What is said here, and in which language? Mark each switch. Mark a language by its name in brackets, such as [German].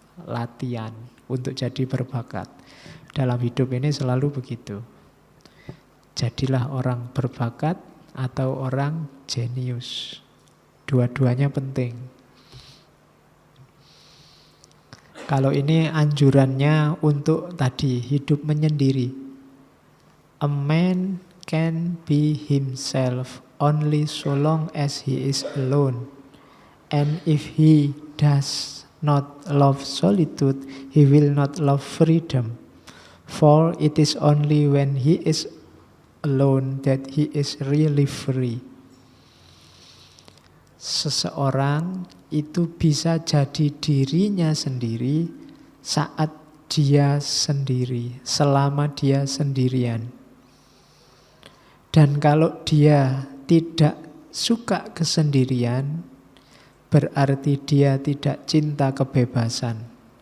[Indonesian] Latihan untuk jadi berbakat. Dalam hidup ini selalu begitu. Jadilah orang berbakat atau orang jenius. Dua-duanya penting. Kalau ini anjurannya untuk tadi hidup menyendiri. [English] A man can be himself only so long as he is alone. And if he does not love solitude, he will not love freedom. For it is only when he is alone that he is really free. [Indonesian] Seseorang itu bisa jadi dirinya sendiri saat dia sendiri, selama dia sendirian. Dan kalau dia tidak suka kesendirian, berarti dia tidak cinta kebebasan.